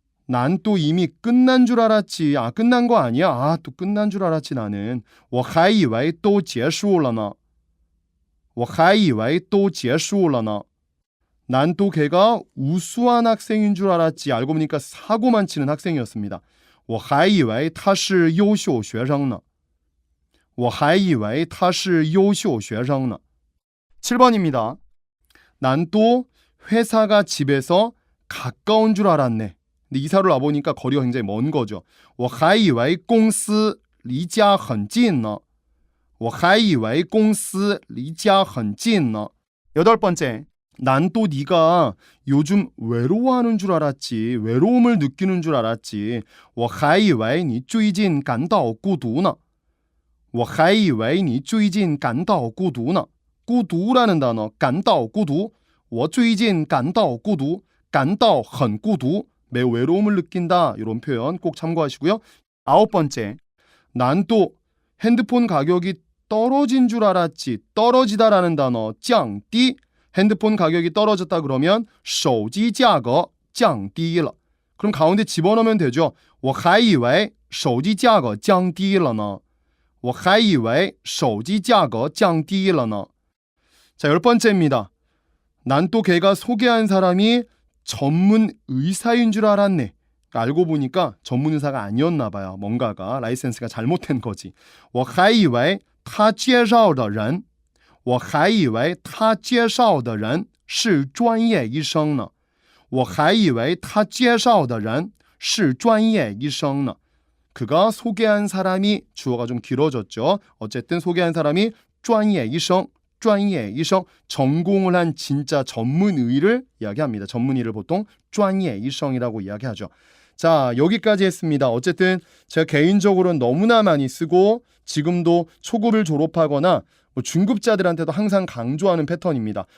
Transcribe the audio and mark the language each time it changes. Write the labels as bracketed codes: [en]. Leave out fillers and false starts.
[ko] 난 또 이미 끝난 줄 알았지. 아, 끝난 거 아니야? 아, 또 끝난 줄 알았지 나는. [zh] 我还以为都结束了呢.我还以为都结束了呢. [ko] 난 또 걔가 우수한 학생인 줄 알았지. 알고 보니까 사고만 치는 학생이었습니다. [zh] 我还以为他是优秀学生呢.我还以为他是优秀学生呢. [ko] 7번입니다. 난 또 회사가 집에서 가까운 줄 알았네. 근데 이사를 와보니까 거리가 굉장히 먼 거죠. [zh] 我还以为公司离家很近呢. 我还以为公司离家很近呢. [ko] 여덟 번째, 난 또 네가 요즘 외로워하는 줄 알았지. 외로움을 느끼는 줄 알았지. [zh] 我还以为你最近感到孤独呢.我还以为你最近感到孤独呢. [ko] 孤独라는 단어, 感到孤独. [zh] 我最近感到孤独.感到很孤独. [ko] 매우 외로움을 느낀다. 이런 표현 꼭 참고하시고요. 아홉 번째, 난 또 핸드폰 가격이 떨어진 줄 알았지. 떨어지다라는 단어, 降低. 핸드폰 가격이 떨어졌다 그러면 [zh] 手机价格降低了. [ko] 그럼 가운데 집어넣으면 되죠. [zh] 我还以为手机价格降低了呢.我还以为手机价格降低了呢. [ko] 자, 열 번째입니다. 난 또 걔가 소개한 사람이 전문 의사인 줄 알았네. 알고 보니까 전문 의사가 아니었나 봐요. 뭔가가 라이센스가 잘못된 거지. [zh] 我还以为他介绍的人我还以为他介绍的人是专业医生呢. 我还以为他介绍的人是专业医生呢. [ko] 그가 소개한 사람이 주어가 좀 길어졌죠. 어쨌든 소개한 사람이 [zh] 专业医生 专业医生 [ko] 전공을 한 진짜 전문의를 이야기합니다. 전문의를 보통 专业医生이라고 이야기하죠. 자, 여기까지 했습니다. 어쨌든 제가 개인적으로는 너무나 많이 쓰고 지금도 초급을 졸업하거나 뭐 중급자들한테도 항상 강조하는 패턴입니다.